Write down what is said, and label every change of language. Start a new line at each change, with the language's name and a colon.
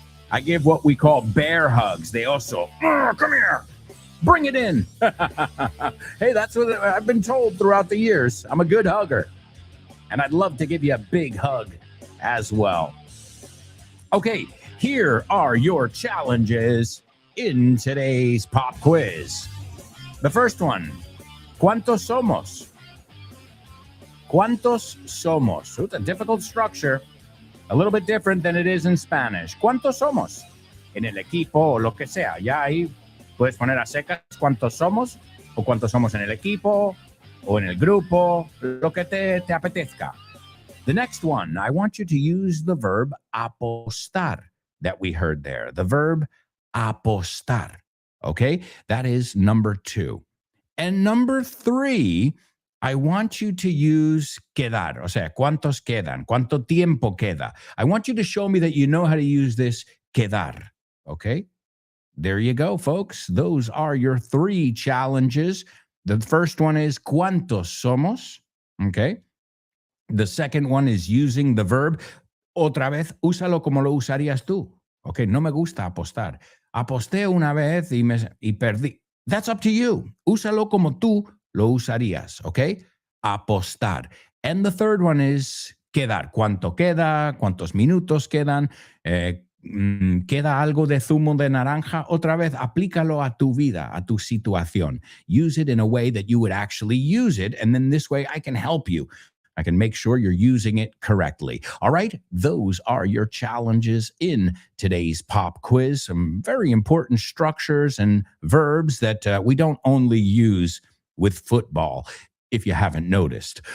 English: I give what we call bear hugs. They also, come here, bring it in. Hey, that's what I've been told throughout the years. I'm a good hugger. And I'd love to give you a big hug as well. Okay, here are your challenges in today's pop quiz. The first one,
Spanish: ¿cuántos somos? ¿Cuántos somos?
English: It's a difficult structure, a little bit different than it is in Spanish.
Spanish: ¿Cuántos somos? En el equipo o lo que sea. Ya ahí puedes poner a secas cuántos somos o cuántos somos en el equipo o en el grupo, lo que te apetezca.
English: The next one, I want you to use the verb apostar that we heard there. The verb apostar. Okay, that is number 2. And number 3, I want you to use quedar.
Spanish: O sea, ¿cuántos quedan? ¿Cuánto tiempo queda?
English: I want you to show me that you know how to use this quedar. Okay, there you go, folks. Those are your 3 challenges. The first one is
Spanish: ¿cuántos somos?
English: Okay. The second one is using the verb.
Spanish: Otra vez, úsalo como lo usarías tú. Okay, no me gusta apostar. Aposté una vez y perdí.
English: That's up to you.
Spanish: Úsalo como tú lo usarías, okay? Apostar.
English: And the third one is quedar.
Spanish: ¿Cuánto queda? ¿Cuántos minutos quedan? ¿Queda algo de zumo de naranja? Otra vez, aplícalo a tu vida, a tu situación.
English: Use it in a way that you would actually use it, and then this way I can help you. I can make sure you're using it correctly. All right, those are your challenges in today's pop quiz. Some very important structures and verbs that we don't only use with football, if you haven't noticed.